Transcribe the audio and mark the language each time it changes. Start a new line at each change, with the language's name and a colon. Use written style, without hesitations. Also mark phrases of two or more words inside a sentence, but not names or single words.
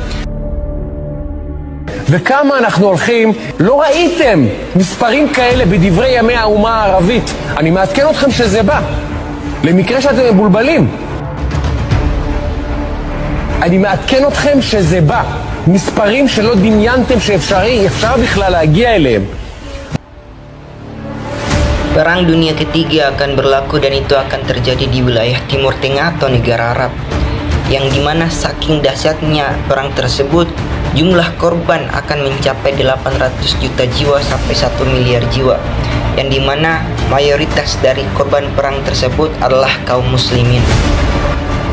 Hebrew: וכמה אנחנו הולכים, לא ראיתם מספרים כאלה בדברי ימי האומה הערבית. אני מעדכן אתכם שזה בא, למקרה שאתם מבולבלים. אני מעדכן אתכם שזה בא, מספרים שלא דמיינתם שאפשר בכלל להגיע אליהם.
Indonesian: Perang dunia ketiga akan berlaku dan itu akan terjadi di wilayah Timur Tengah atau negara Arab, yang dimana saking dahsyatnya perang tersebut, jumlah korban akan mencapai 800 juta jiwa sampai 1 miliar jiwa, yang dimana mayoritas dari korban perang tersebut adalah kaum muslimin.